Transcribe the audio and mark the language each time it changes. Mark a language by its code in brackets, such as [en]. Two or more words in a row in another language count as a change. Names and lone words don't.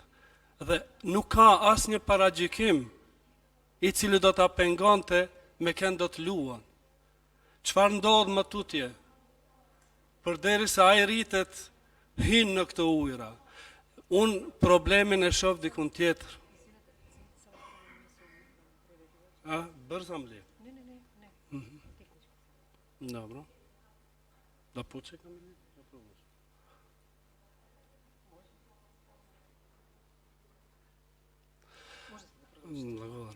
[sq] Dhe nuk ka asnjë paragjikim i cili do ta pengonte me kënd do të luan. Çfarë ndodh më tutje? Përderisa ai rritet, hyn në këto ujëra. Unë problemin e shoh dikun tjetër. [mk] А, брзо мли? Dobro. Да почекам или? Да пробаш. Благодарам.